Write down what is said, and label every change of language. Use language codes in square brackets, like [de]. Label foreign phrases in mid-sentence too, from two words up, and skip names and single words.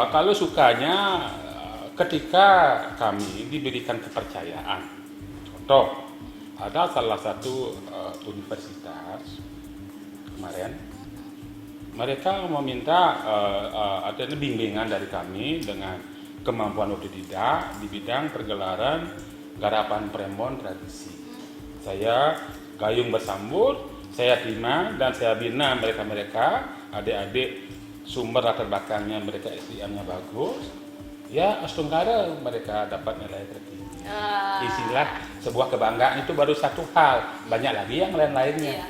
[id] Kalau sukanya ketika kami diberikan kepercayaan. Contoh, ada salah satu universitas kemarin mereka meminta ada bimbingan dari kami dengan kemampuan otodidak di bidang pergelaran garapan prembon tradisi. Saya gayung bersambut, saya terima dan saya bina mereka-mereka, adik-adik sumber latar belakangnya mereka SDM-nya bagus. Ya, Astunggara mereka dapat nilai tertinggi. Isilah sebuah kebanggaan itu baru satu hal, banyak lagi yang lain-lainnya.